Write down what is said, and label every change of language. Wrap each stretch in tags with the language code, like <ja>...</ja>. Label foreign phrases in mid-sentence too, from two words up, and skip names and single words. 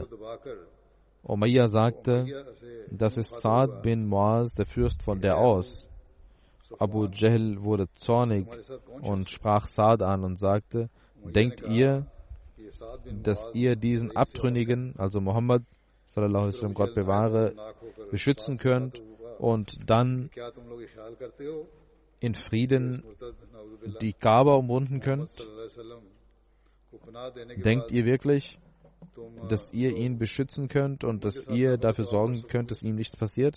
<de>Umayya sagte: Das ist Sa'd bin Muaz, der Fürst von der Aus. Abu Jahl wurde zornig und sprach Sa'd an und sagte: Denkt ihr, dass ihr diesen Abtrünnigen, also Muhammad,</de> <ar>صلى الله عليه وسلم,</ar> <de>Gott bewahre, beschützen könnt und dann in Frieden die Kaaba umrunden könnt? Denkt ihr wirklich, dass ihr ihn beschützen könnt und dass ihr dafür sorgen könnt, dass ihm nichts passiert?</de>